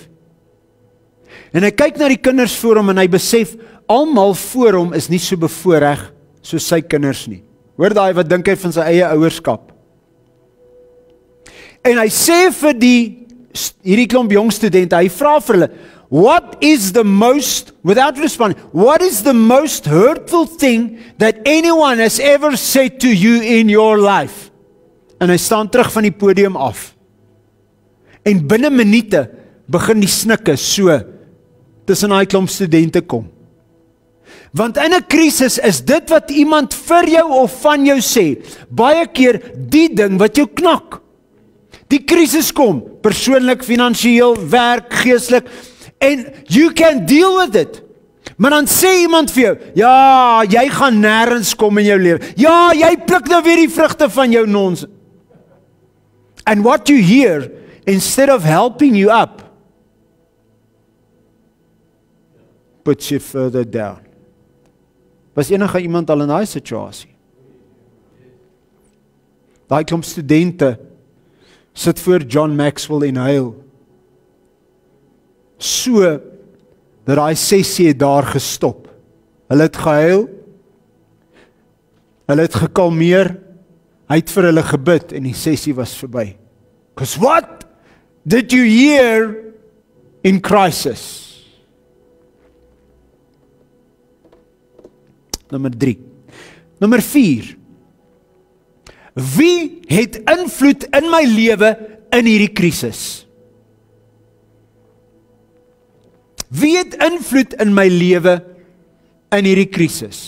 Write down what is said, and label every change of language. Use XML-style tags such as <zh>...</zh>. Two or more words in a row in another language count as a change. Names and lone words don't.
<af>En hy kyk na die kinders voor hom en hy besef, almal voor hom is nie so bevoorreg soos sy kinders nie. Hoor daai, wat dink hy van sy eie ouerskap? En hy sê vir hierdie klomp jong studente, hy vra vir hulle,</af> <en>what is the most hurtful thing that anyone has ever said to you in your life?</en> <af>En hy staan terug van die podium af. En binne minute begin die snikke so tussen daai klomp studente kom. Want in 'n krisis is dit wat iemand vir jou of van jou sê, baie keer die ding wat jou knak. Die krisis kom, persoonlik, finansiëel, werk, geestelik, en</af> <en>you can deal with it.</en> <af>Maar dan sê iemand vir jou, ja, jy gaan nêrens kom in jou lewe. Ja, jy pluk nou weer die vrugte van jou nonsens.</af> <en>And what you hear, instead of helping you up, puts you further down.</en> <af>Was enige iemand al in daai situasie? Daai klomp studente sit voor John Maxwell en huil. So dat daai sessie het daar gestop. Hulle het gehuil. Hulle het gekalmeer. Hy het vir hulle gebid en die sessie was verby.</af> <en>Because what did you hear in crisis?</en> <af>Nommer 3. Nommer 4. Wie het invloed in my lewe in hierdie krisis? Wie het invloed in my lewe in hierdie krisis?</af>